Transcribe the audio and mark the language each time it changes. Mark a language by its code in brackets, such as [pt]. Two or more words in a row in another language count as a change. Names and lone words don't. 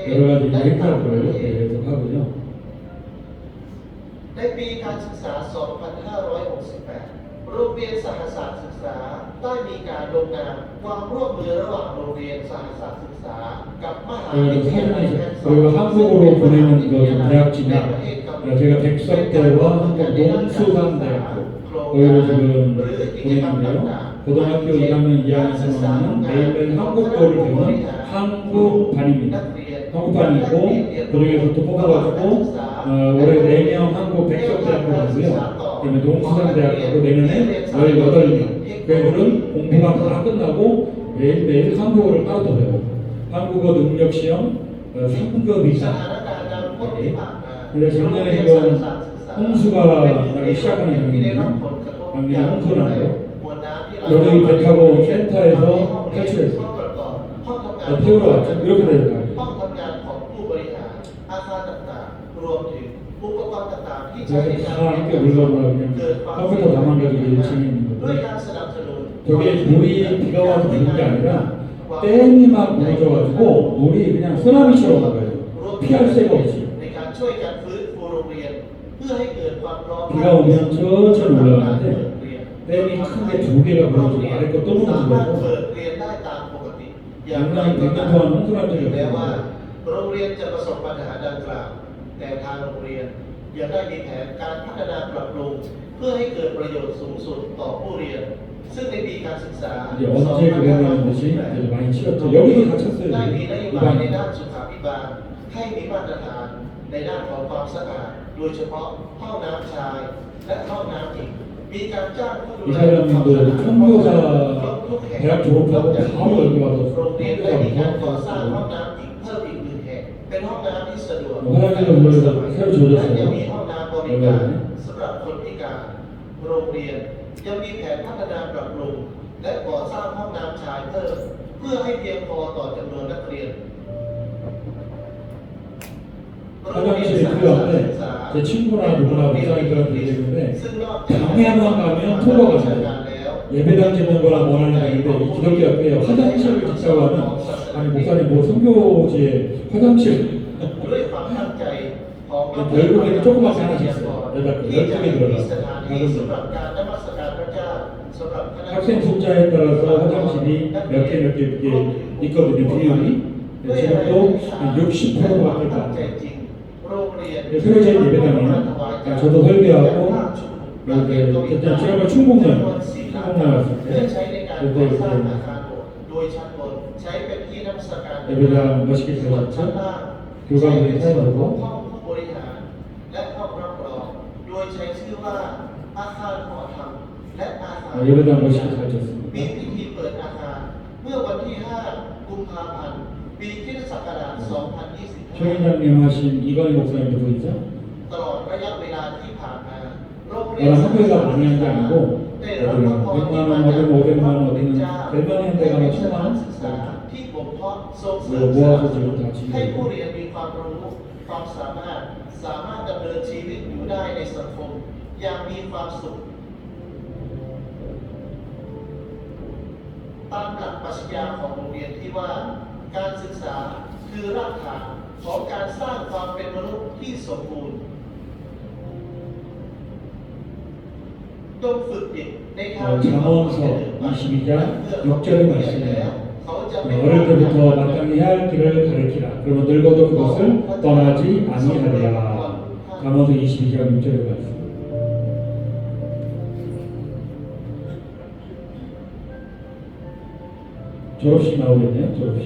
[ko] 여러 가지 [th] และต่างประ [ko] 행사들을 [th] เทศ [ko] 계속 하고요. [th] ในปีการศึกษา 2568 โรงเรียนสหศาสตร์ศึกษาได้มีการลงนามความร่วมมือระหว่างโรงเรียนสหศาสตร์ศึกษากับมหาวิทยาลัยแห่ง [ko] 저희가 한국으로 보내는 그 대학지나 제가 백석대와 한국 농수산대학교 여기로 지금 보내는데요. 고등학교 1학년, 2학년, 3학년 매일매일 한국어를 배우는 한국반입니다. 한국반이고 그중에서 또 뽑아가지고 올해 4명 한국 백석대학교 가고요. 그다음에 농수산대학교 내년에 18명. 그 애들은 공부가 다 끝나고 매일매일 한국어를 따로 배워요. 한국어 능력 시험 3급 [th] ส [ko] 이상. [th] ถานการณ์น้ำท่วมที่ผ่านมา [ko] 근데 작년에 지금 홍수가 나기 시작하는 중입니다. 작년에 홍수 나요. 여기 배 타고 센터에서 탈출했어요. 태우러 왔죠. 이렇게 되는 거예요. [th] ห้องทำงานของผู้บริหารอาคารต่างๆรวมถึงอุปกรณ์ต่างๆที่ใช้ใน [ko] 그래서 [th] การ [ko] 다 함께 물건으로 그냥 컴퓨터 다 만들어서 열심히 있는 [th] ด้วย [ko] 거죠. [th] การสนับสนุน [ko] 저게 물이 비가 와서 부는 게 아니라 댐이 막 무너져가지고 물이 그냥 쓰나미처럼 나가요. 피할 새가 없이. [th] ในการช่วยกันฟื้นฟูโรงเรียนเพื่อให้เกิดความพร้อม [ko] 비가 오면 천천히 올라가는데 댐이 큰 게 2개가 무너지고 아래 거 또 [th] สามารถ [ko] 무너지고 [th] เปิดเรียนได้ตามปกติอย่างไร [ko] 작년 [th] ก็ตาม [ko] 100년 동안 홍수난 적이 [th] แม้ว่า [ko] 없어요. [th] โรงเรียนจะประสบปัญหาดังกล่าว แต่ทางโรงเรียนยังได้มีแผนการพัฒนาปรับปรุงเพื่อให้เกิดประโยชน์สูงสุดต่อผู้เรียน ซึ่งในปีการศึกษา [ko] 이제 언제 그랬냐는 것이 이제 많이 치웠죠. 여기도 다 [th] ได้ [ko] 쳤어요. [th] มีนโยบายใน [ko] 이방. [th] ด้านสุขาภิบาลให้มีมาตรฐานในด้านของความสะอาด โดยเฉพาะห้องน้ำชายและห้องน้ำหญิงมีการจ้างผู้ดูแลความสะอาด [ko] 청교사 [th] ทุกแห่ง [ko] 대학 졸업하고 바로 여기 와서 [th] โรงเรียนได้มีการก่อสร้างห้อง [ko] 청교사 [th] น้ำหญิงเพิ่มอีก1แห่งเป็นห้องน้ำที่สะดวก [ko] 화장실도 물에서 새로 [th] และยัง [ko] 지어졌어요. [th] มีห้องน้ำบริการสำหรับคนพิการโรงเรียนยังมีแผนพัฒนาปรับปรุงและก่อสร้างห้องน้ำชายเพิ่มเพื่อให้เพียงพอต่อจำนวนนักเรียน [ko] 화장실이 필요한데 제 친구나 누구나 목사님들한테 얘기했는데 방에만 가면 토로가 나요. 예배당 짓는 거나 뭐 하는 게 있는데 이 기독교 학교에 화장실을 짓자고 하면 아니 목사님 뭐 선교지에 화장실 [th] ด้วยความตั้งใจของ [ko] 결국에는 조그맣게 하나씩 있어요. [th] ที่จะ [ko] 12개 [th] มี [ko] 들어가요. [th] สถานที่สำหรับการนมัสการพระเจ้าสำหรับคณะ [ko] 학생 숫자에 따라서 화장실이 몇 개 이렇게 있거든요. 비율이 지금도 60%밖에 안 돼요. 새로진 예배당이에요. 저도 설교하고 이렇게 그때 지난번 충북날 왔을 때 그때 예배당 멋있게 들어갔죠. 교감들이 사용하고 [th] ห้องผู้บริหารและห้องรับรองโดยใช้ชื่อว่าอาคารหอธรรมและอาคาร [ko] 예배당 멋있게 잘 [th] มี [ko] 쳤습니다. [th] พิธีเปิดอาคารเมื่อวันที่ 5 กุมภาพันธ์ ปีคริสตศักราช [ko] 최 회장님 하신 이건희 목사님도 보이죠? [th] 2025 ตลอดระยะเวลาที่ผ่านมาโรงเรียน [ko] 나는 학교에서 많이 한 게 아니고 [th] ได้รับพระพร [ko] 100만 원, 어디는 500만 원, 어디는 별만이 한 데가 막 1000만 원 [th] ศึกษาที่บ่มเพาะส่งเสริม [ko] 모아서 지금 다 [th] ให้ผู้ [ko] 지금 [th] เรียนมีความรู้ความสามารถดำเนินชีวิตอยู่ได้ในสังคมอย่างมีความสุข ตามหลักปรัชญาของโรงเรียนที่ว่าการศึกษาคือรากฐานของการสร้างความเป็นมนุษย์ที่สมบูรณ์ต้องฝึกเด็กในทางที่ [ko] 잠언서 22장 6절의 말씀이에요. 어릴 때부터 마땅히 할 길을 가르치라. 그러면 늙어도 그것을 떠나지 아니하리라. 잠언서 22장 6절의 말씀. 졸업식 나오겠네요. 졸업식.